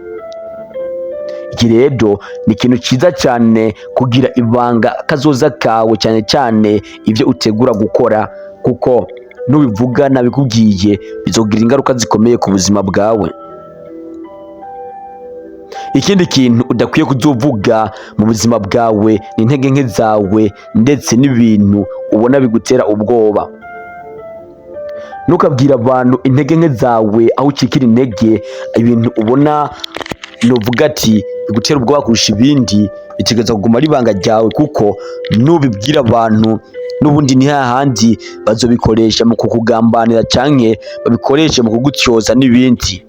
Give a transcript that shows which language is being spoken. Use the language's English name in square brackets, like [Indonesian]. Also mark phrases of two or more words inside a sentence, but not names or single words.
[Rundi] Iki rero ni ikintu cyiza cyane, kugira ibanga kazoza kawe, cyane cyane ibyo utegura gukora, kuko nubivuga nabikubwiye bizogira ingaruka zikomeye ku buzima bwawe. Ikindi kintu udakwiye kuzovuga mu buzima bwawe ni intege nke zawe, ndetse n'ibintu ubona bigutera ubwoba. Ntukabwira abantu intege nke zawe, aho ucikira intege, ibintu ubona novuga ati bigutera ubwoba kurusha ibindi, bitegerezwa kuguma ari ibanga ryawe, kuko nubibwira abantu n'ubundi ni hahandi bazobikoresha mu kukugambanira, canke babikoreshe mu kugutyoza n'ibindi.